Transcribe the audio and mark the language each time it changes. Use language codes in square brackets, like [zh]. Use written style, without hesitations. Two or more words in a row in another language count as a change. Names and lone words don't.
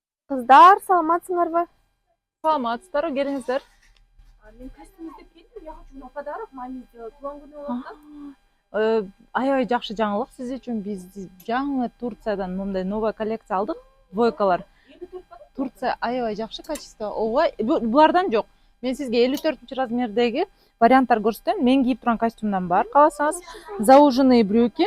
[ky] Kızlar, саламатсыңарбы? Саламатсыздар, келиңиздер. [kk] Мен костюм іздеп келдім. [ru] Я хочу на подарок маме сделать. [ky] Туған күні болот да. Аябай жакшы жаңылык сиз үчүн. Биз жаңы Турциядан мындай [ru] новая коллекция [ky] алдык. Двойкалар. Турция аябай жакшы качество. Ооба, булардан жок. Мен сизге 54-размердеги варианттар көрсөтөм. Мен кийип турган костюмдан бар. Кааласаңыз, [ru] зауженные брюки.